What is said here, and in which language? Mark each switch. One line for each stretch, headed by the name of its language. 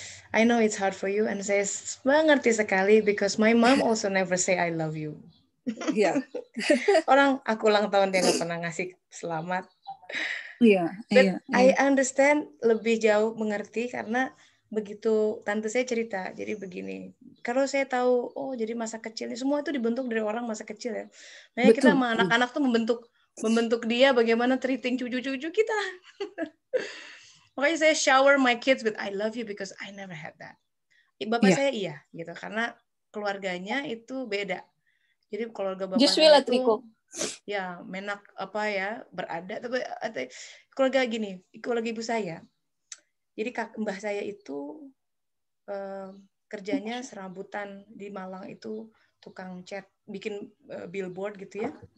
English: I know it's hard for you, and
Indonesian: saya mengerti sekali
English: because my mom also never say I love you.
Indonesian: Iya. Aku ulang tahun dia nggak pernah ngasih selamat. Iya.
English: I understand,
Indonesian: lebih jauh mengerti karena begitu tante saya cerita. Jadi begini, kalau saya tahu, jadi masa kecilnya semua itu dibentuk dari orang masa kecil ya. Makanya kita sama anak-anak tuh membentuk dia bagaimana treating cucu-cucu kita. Makanya saya
English: shower my kids with I love you because I never had that.
Indonesian: Bapak saya iya gitu, karena keluarganya itu beda. Jadi keluarga bapak saya itu ya menak apa ya berada, tapi keluarga gini, keluarga ibu saya. Jadi mbah saya itu kerjanya serabutan di Malang, itu tukang cat, bikin billboard gitu ya.